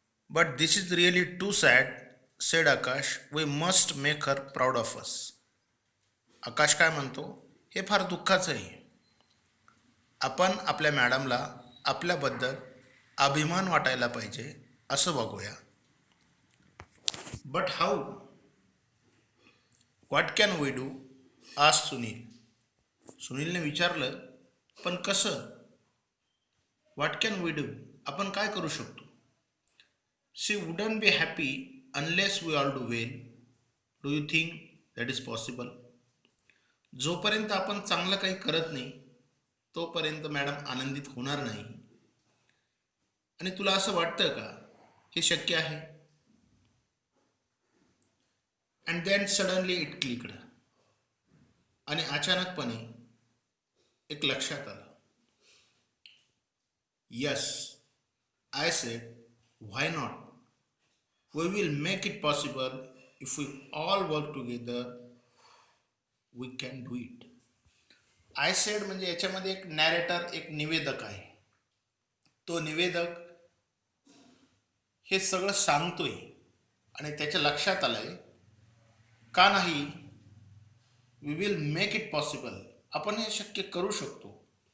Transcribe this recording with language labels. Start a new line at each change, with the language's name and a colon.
English: But this is really too sad, said Akash. We must make her proud of us.
Marathi: आकाश काय म्हणतो, हे फार दुःखाचं आहे. आपण आपल्या मॅडमला आपल्याबद्दल अभिमान वाटायला पाहिजे असं बघूया.
English: But how? What can we do?
Marathi: आज सुनीलने विचारलं, पण कसं?
English: What can we do?
Marathi: आपण काय करू शकतो?
English: She wouldn't be happy unless we all do well. Do you think that is possible?
Marathi: जोपर्यंत आपण चांगलं काही करत नाही तोपर्यंत मॅडम आनंदित होणार नाही. आणि तुला असं वाटतं का हे शक्य आहे?
English: And then suddenly it clicked.
Marathi: आणि अचानकपणे एक लक्षात आलं.
English: Yes, I said, why not? We will make it possible if we all work together. We can do it. I said
Marathi: म्हणजे याच्यामध्ये एक नॅरेटर, एक निवेदक आहे. तो निवेदक हे सगळं सांगतोय आणि त्याच्या लक्षात आलंय का नाही,
English: we will make it possible,
Marathi: आपण हे शक्य करू शकतो.